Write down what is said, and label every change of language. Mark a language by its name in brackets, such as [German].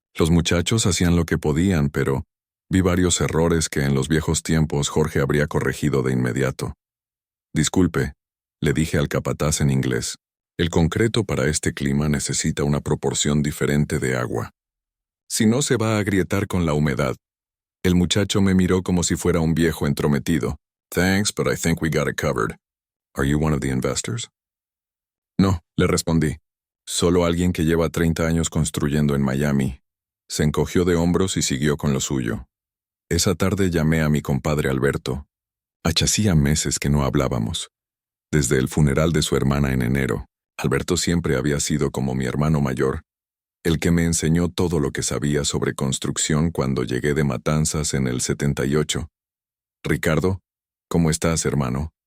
[Spanish] Los muchachos hacían lo que podían, pero vi varios errores que en los viejos tiempos Jorge habría corregido de inmediato. Disculpe, le dije al capataz en inglés. El concreto para este clima necesita una proporción diferente de agua. Si no, se va a agrietar con la humedad. El muchacho me miró como si fuera un viejo entrometido. [English] Thanks, but I think we got it covered. Are you one of the investors? [Spanish] No, le respondí. Solo alguien que lleva 30 años construyendo en Miami. Se encogió de hombros y siguió con lo suyo. Esa tarde llamé a mi compadre Alberto. Hacía meses que no hablábamos. Desde el funeral de su hermana en enero, Alberto siempre había sido como mi hermano mayor, el que me enseñó todo lo que sabía sobre construcción cuando llegué de Matanzas en el 78. Ricardo, ¿cómo estás, hermano?